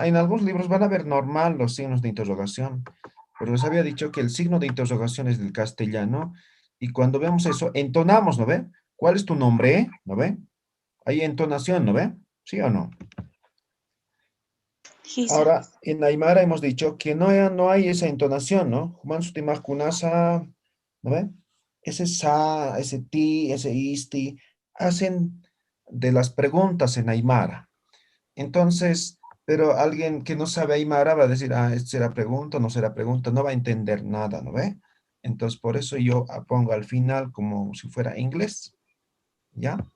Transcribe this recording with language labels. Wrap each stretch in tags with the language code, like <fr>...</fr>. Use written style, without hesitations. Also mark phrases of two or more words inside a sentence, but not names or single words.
<es>En algunos libros van a ver normal los signos de interrogación, pero les había dicho que el signo de interrogación es del castellano, y cuando vemos eso, entonamos, ¿no ve? ¿Cuál es tu nombre? ¿No ve? Hay entonación, ¿no ve? ¿Sí o no? Ahora, en Aymara hemos dicho que no hay esa entonación, ¿no?</es> <ay>Juman sutimaj kunasa,</ay> <es>¿no ve? Ese sa, ese ti, ese isti, hacen de las preguntas en Aymara. Entonces, pero alguien que no sabe Aymara va a decir, ¿esto será pregunta, no será pregunta? No va a entender nada, ¿no ve? Entonces, por eso yo pongo al final como si fuera inglés, ¿ya?</es>